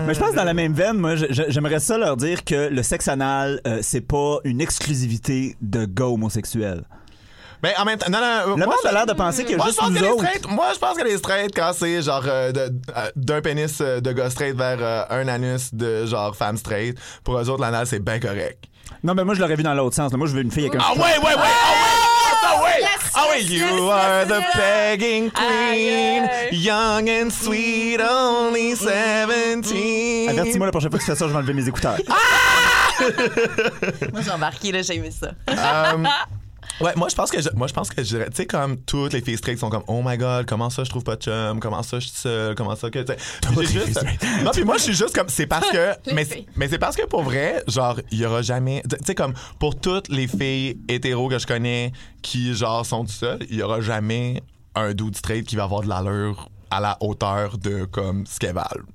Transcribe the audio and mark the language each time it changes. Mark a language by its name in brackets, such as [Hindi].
[French] Mais je pense dans la même veine, moi, j'aimerais ça leur dire que le sexe anal, c'est pas une exclusivité de gars homosexuels. Mais en même temps, non. Le monde a l'air de penser qu'il y a juste nous autres. Moi, je pense que les straight, quand c'est genre d'un pénis de gars straight vers un anus de genre femme straight, pour eux autres, l'anal, c'est bien correct. Non, mais moi, je l'aurais vu dans l'autre sens. Moi, je veux une fille avec un. Ah ouais, ouais, ouais! Ah ouais! [English] Oh wait, you are the pegging queen, young and sweet, only 17. [French] Avertis-moi la prochaine fois que tu fais ça, je vais enlever mes écouteurs. Ah! Moi, j'ai embarqué, là, j'ai aimé ça. Ouais, moi je pense que tu sais, comme toutes les filles straight sont comme, oh my God, comment ça je trouve pas de chum, comment ça je suis seule, comment ça que tu sais, non, puis moi je suis juste comme, c'est parce que mais c'est parce que pour vrai, genre, il y aura jamais, tu sais, comme pour toutes les filles hétéro que je connais qui genre sont tout seules, il y aura jamais un dude straight qui va avoir de l'allure à la hauteur de comme ce qu'elles valent.